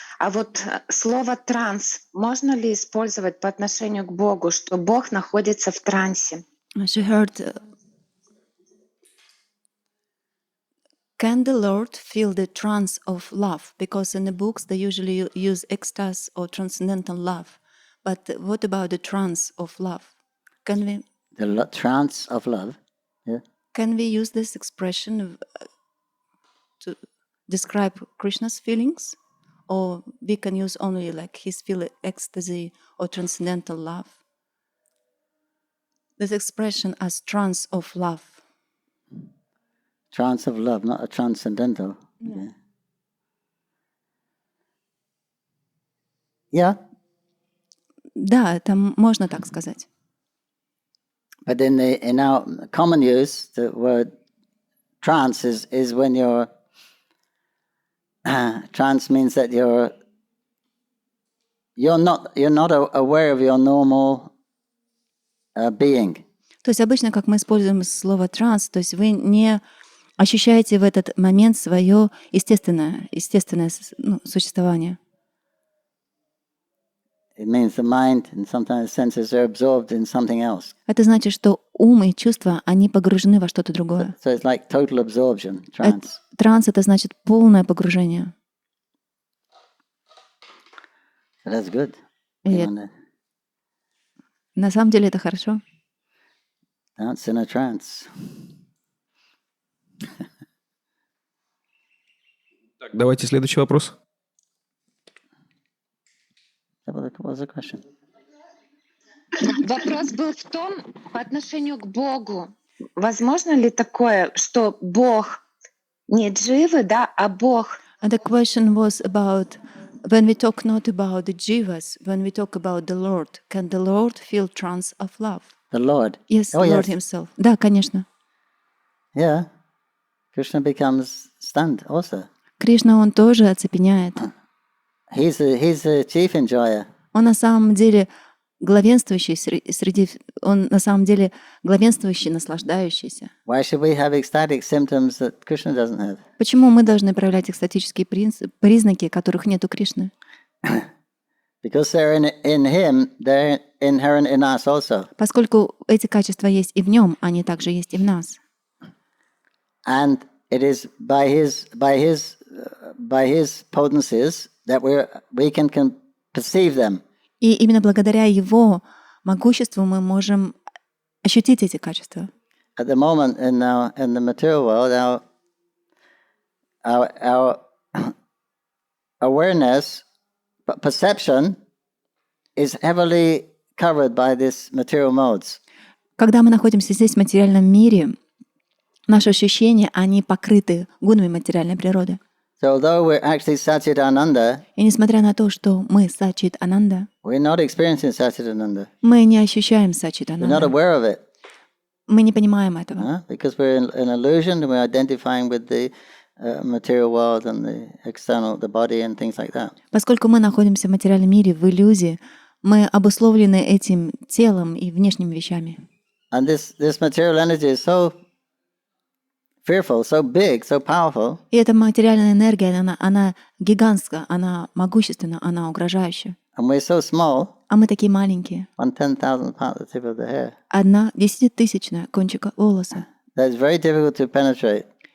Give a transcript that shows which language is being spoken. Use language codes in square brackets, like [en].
[ru] А вот слово «транс» можно ли использовать по отношению к Богу, что Бог находится в трансе? [en] She heard, can the Lord feel the trance of love? Because in the books they usually use ecstasy or transcendental love. But what about the trance of love? Can we? The trance of love. Yeah. Can we use this expression to describe Krishna's feelings, or we can use only like his feeling, ecstasy or transcendental love? This expression as trance of love. Trance of love, not a transcendental. Yeah. Yeah. [ru] Да, это можно так сказать. [en] But in our common use, the word trance is when you're trance means that you're not aware of your normal being. [ru] То есть обычно, как мы используем слово транс, то есть вы не ощущаете в этот момент свое естественное существование. [en] It means the mind and sometimes senses are absorbed in something else. [ru] Это значит, что ум и чувства, они погружены во что-то другое. [en] So it's like total absorption, trance. [ru] Транс — это значит полное погружение. [en] So that's good. [ru] И на самом деле это хорошо. [en] Dance in a trance. [ru] Так, давайте следующий вопрос. [en] What was the question? [ru] Вопрос был в том, по отношению к Богу. Возможно ли такое, что Бог не дживы, а Бог? [en] And the question was about when we talk not about the jivas, when we talk about the Lord, can the Lord feel trance of love? The Lord. Yes, Oh, Lord yes. himself. [ru] Да, конечно. [en] Yeah. Krishna becomes stunned also. [ru] Кришна, он тоже оцепеняет. [en] He's the chief enjoyer. [ru] Он на самом деле главенствующий он на самом деле главенствующий, наслаждающийся. [en] Why should we have ecstatic symptoms that Krishna doesn't have? [ru] Почему мы должны проявлять экстатические признаки, которых нет у Кришны? [en] Because they're in him, they're inherent in us also. [ru] Поскольку эти качества есть и в нем, они также есть и в нас. [en] And it is by his potencies that we can perceive them. [ru] И именно благодаря его могуществу мы можем ощутить эти качества. [en] At the moment in the material world, our awareness, perception is heavily covered by these material modes. [ru] Когда мы находимся здесь, в материальном мире, наши ощущения, они покрыты гунами материальной природы. [en] So although we're actually Satchidananda, [ru] И несмотря на то, что мы Сачит Ананда, [en] we're not experiencing Satchidananda. [ru] мы не ощущаем Сачит [en] We're not [ru] Ананда. [en] aware of it. [ru] Мы не понимаем этого. [en] Because we're in illusion and we're identifying with the material world and the external, the body and things like that. [ru] Поскольку мы находимся в материальном мире, в иллюзии, мы обусловлены этим телом и внешними вещами. [en] And this material energy is so fearful, so big, so powerful. [ru] И эта материальная энергия, она гигантская, она могущественна, она угрожающая. [en] And we're so small, [ru] А мы такие маленькие. [en] 1/10,000th part of the tip of the hair. [ru] 1/10,000 кончика волоса. [en] That is very difficult to penetrate.